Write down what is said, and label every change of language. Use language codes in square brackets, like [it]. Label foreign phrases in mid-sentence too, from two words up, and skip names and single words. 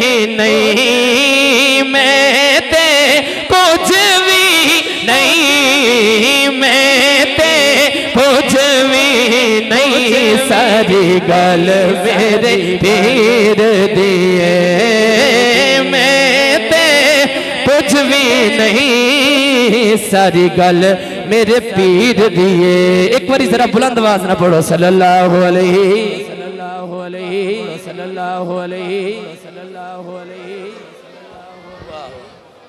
[pa] نہیں میں تے کجھ بھی نہیں میں تے کجھ بھی نہیں ساری گل میرے پیر دیے میں تے کجھ بھی نہیں ساری گل میرے پیر دیے. ایک بار ذرا بلند آواز نا پڑھو [ar] صلى الله عليه صلى الله عليه صلى الله عليه صلى الله عليه.